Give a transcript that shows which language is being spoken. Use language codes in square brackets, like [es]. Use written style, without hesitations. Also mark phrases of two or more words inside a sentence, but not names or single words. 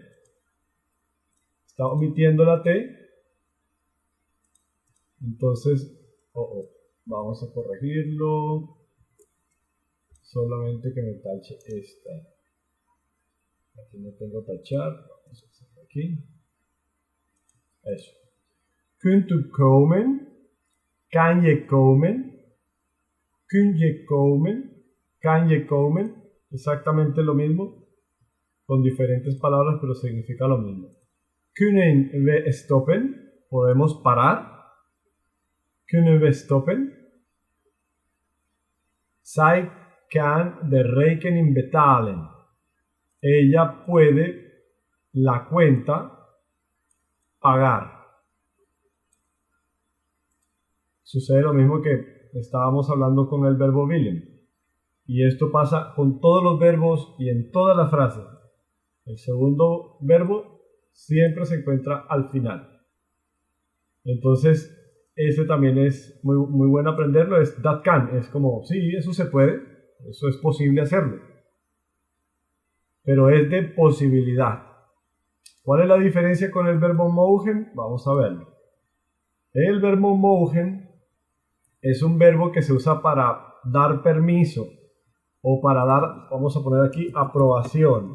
[es] Está omitiendo la T. Entonces, vamos a corregirlo. Solamente que me tache esta. Aquí no tengo tachar. Vamos a hacer aquí. Eso. [nl] Kunt u komen? Kan je komen? Kun je komen? Kan je komen? [es] Exactamente lo mismo. Con diferentes palabras, pero significa lo mismo. [nl] Kunnen we stoppen? [es] ¿Podemos parar? [nl] Kunnen we stoppen? Zij kan de rekening betalen. [es] Ella puede la cuenta pagar. Sucede lo mismo que estábamos hablando con el verbo willen. Y esto pasa con todos los verbos y en todas las frases. El segundo verbo siempre se encuentra al final. Entonces, ese también es muy bueno aprenderlo. [en] Es that can. [es] Es como, sí, eso se puede. Eso es posible hacerlo. Pero es de posibilidad. ¿Cuál es la diferencia con el verbo mogen? Vamos a verlo. El verbo mogen es un verbo que se usa para dar permiso o para dar, vamos a poner aquí, aprobación.